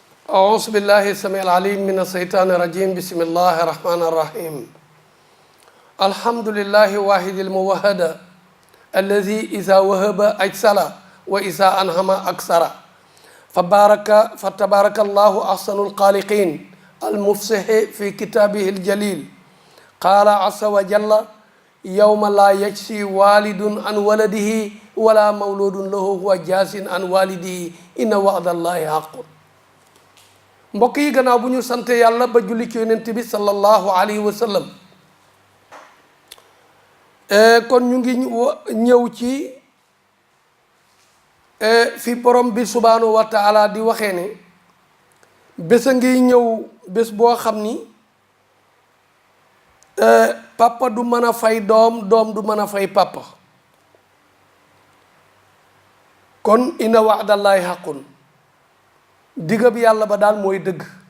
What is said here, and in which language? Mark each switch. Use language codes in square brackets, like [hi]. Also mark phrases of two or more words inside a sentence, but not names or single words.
[ar] أعوذ بالله السميع العليم من الشيطان الرجيم بسم الله الرحمن الرحيم الحمد لله واحد الموحد الذي إذا وهب أجسل وإذا أنعم أكثر فتبارك الله أحسن الخالقين المفصح في كتابه الجليل قال عز وجل يوم لا يجزي والد عن ولده ولا مولود له هو جاز عن والده إن وعد الله حق. [wo] mbokk yi gannaaw bu ñu sante yàlla ba julli ci yonent bi [ar] صلى الله عليه وسلم [wo] kon ñu ngi ñëw ci fi borom bi [ar] سبحانه وتعالى [wo] di waxee ne bés a ngi ñëw bés boo xam ni papa du mën a fay doom doom du mën a fay papa kon [ar] إن وعد الله حق [wo] digga bi yàlla ba daal mooy dëgg